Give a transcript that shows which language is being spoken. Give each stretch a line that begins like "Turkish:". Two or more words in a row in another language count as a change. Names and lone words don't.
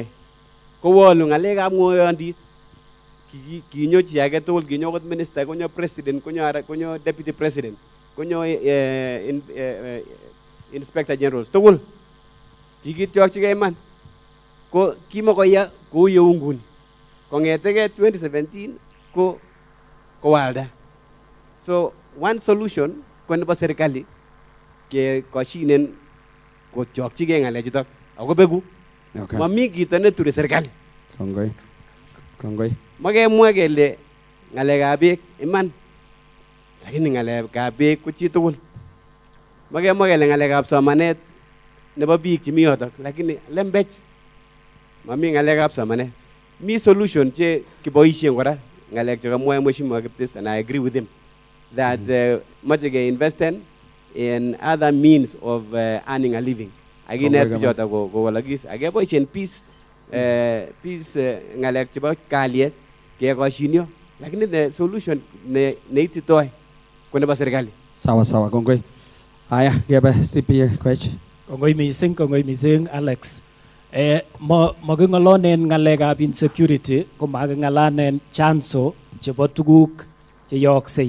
Kalenjin: Kowolu ng'alekab ng'oyondit. Kinyo chi age tugul, kinyo kot minister, konyo president, konyo
English: deputy president,
Kalenjin: konyo
English: inspector generals
Kalenjin: tugul. Kikityokchigei iman. Ko kimakoya kou yeu nguni. Kong'etege 2017 ko walda.
English: So one solution
Kalenjin: ko nebo serikali ke koshinen kotyokchigei ng'alechutok ako beku. Mami kito neture serikali. Kongoi. Makemwa kele ng'alekab beek iman. Lakini ng'alekab beek ko chi tugul. Makemwa kele ng'alekab somanet nebo biik chemi yotok. Lakini lembech. Mami ng'alekab somanet. Mi solution che kiboisien kora ng'alek chekamwae Mheshimiwa Kiptis,
English: and I agree with him that
Kalenjin: mache ke-investen
English: in other means of earning a living.
Kalenjin: Akinet bichotok kowalakis. Akeboisien peace ng'alek chebo kalyet kekoshinyo. Lakini
English: the solution
Kalenjin: neititoi ko nebo serikali. Sawa, kongoi. Aya, kebe CPA Koech. Kongoi mising Alex. Making'olonen ng'alekab insecurity ko making'alanen chanzo chebo tuguk cheyooksei.